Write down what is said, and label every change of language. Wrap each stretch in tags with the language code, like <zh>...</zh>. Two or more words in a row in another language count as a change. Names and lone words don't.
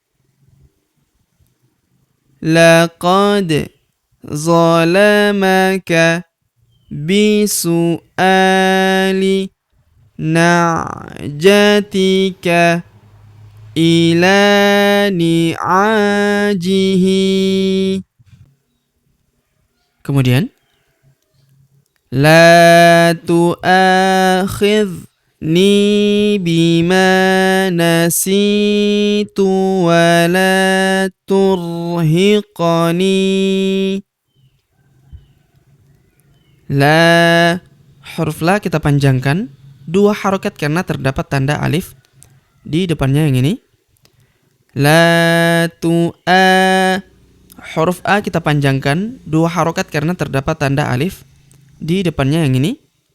<ar>لقد ظلمك بسؤال نعجتك إلى نعاجه. Kemudian لا تؤاخذني بما نسيت ولا ترهقني. La,</ar> <id>huruf la kita panjangkan 2 harokat karena terdapat tanda alif di depannya yang ini. La huruf a kita panjangkan 2 harokat karena terdapat tanda alif di depannya yang ini.</id>